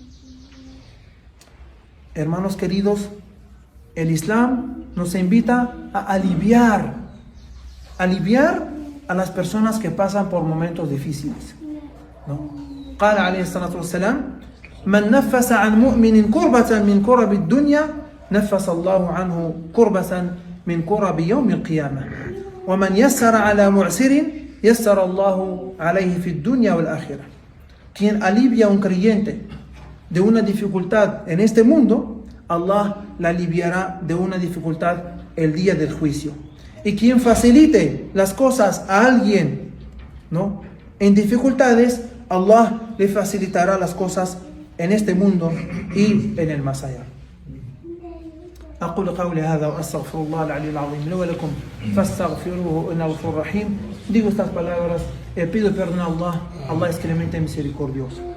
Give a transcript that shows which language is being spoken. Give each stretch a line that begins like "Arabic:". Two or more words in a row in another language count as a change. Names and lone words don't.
Spanish: Hermanos queridos, el Islam nos invita a aliviar a las personas que pasan por momentos difíciles, ¿no?
Arabic: قال عليه الصلاة والسلام من نفس عن مؤمن كربة من كرب الدنيا نفس الله عنه كربة من كرب يوم القيامة ومن يسر على معسر يسر الله عليه في الدنيا والآخرة.
Spanish: Quien alivia a un creyente de una dificultad en este mundo, Allah la aliviará de una dificultad el día del juicio. Y quien facilite las cosas a alguien, ¿no?, en dificultades, Allah le facilitará las cosas en este mundo y en el más allá.
Arabic: أقول قولي هذا وأستغفر الله العلي العظيم لي ولكم فاستغفروه إنه غفور رحيم.
Spanish: Digo estas palabras, pido perdón a Allah. Allah es clemente misericordioso.